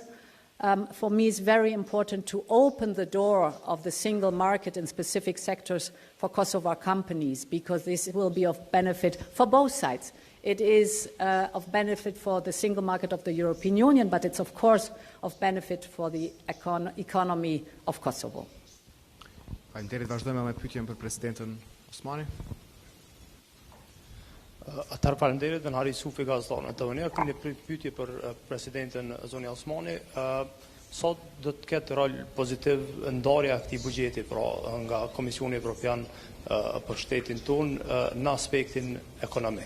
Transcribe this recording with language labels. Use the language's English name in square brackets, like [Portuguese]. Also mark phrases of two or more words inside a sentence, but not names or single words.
[English] For me, it's very important to open the door of the single market in specific sectors for Kosovo companies, because this will be of benefit for both sides. It is of benefit for the single market of the European Union, but it's of course of benefit for the economy of Kosovo. [Albanian] Faleminderit, vazhdojmë me pyetjen për presidentën Osmani. Atëherë faleminderit dhe Hari Sufi gazetarën të unë. Kam një pyetje për presidentën zonja Osmani. Sot do të ketë rol pozitiv ndarja e këtij buxheti nga Komisioni Evropian për shtetin tonë në aspektin ekonomik.